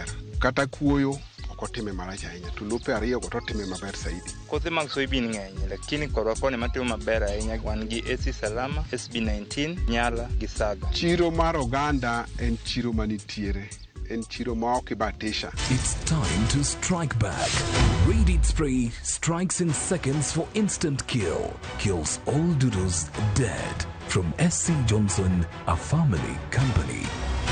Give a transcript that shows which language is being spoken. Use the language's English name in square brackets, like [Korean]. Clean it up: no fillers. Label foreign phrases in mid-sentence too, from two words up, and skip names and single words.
[Luo (Kenya and Tanzania)] Kata kuoyo ok otime marach ahinya, to lope ariyo go to otime maber saidi. Kothe mag soybean ng'eny, lakini korwa koni matimo maber ahinya wan gi AC Salama, SB19, Nyala gi Saga. Chiro mar oganda en chiro manitiere. En chiro ma ok ibatisha. [English] It's time to strike back. Radiant Spray strikes in seconds for instant kill. Kills all doodles dead. From SC Johnson, a family company.